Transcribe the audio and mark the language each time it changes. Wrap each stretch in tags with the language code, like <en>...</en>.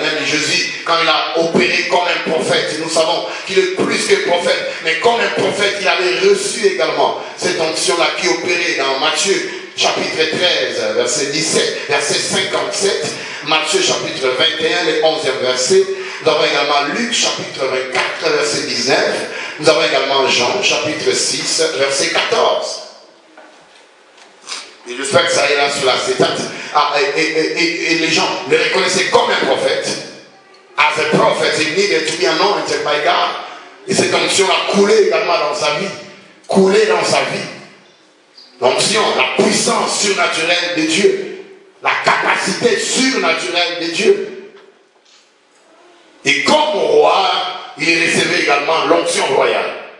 <fr>Même Jésus, quand il a opéré comme un prophète, nous savons qu'il est plus que prophète, mais comme un prophète, il avait reçu également cette onction-là qui opérait dans Matthieu chapitre 13, verset 17, verset 57, Matthieu chapitre 21, le 11e verset. Nous avons également Luc chapitre 24, verset 19. Nous avons également Jean chapitre 6, verset 14. Et j'espère que ça ira sur l'acétate. Et les gens le reconnaissaient comme un prophète.</fr> <en>As a prophet, he needed to be anointed by God.</en> <fr>Et cette onction a coulé également dans sa vie. Coulé dans sa vie. L'onction, la puissance surnaturelle de Dieu, la capacité surnaturelle de Dieu. Et comme roi, il recevait également l'onction royale.</fr>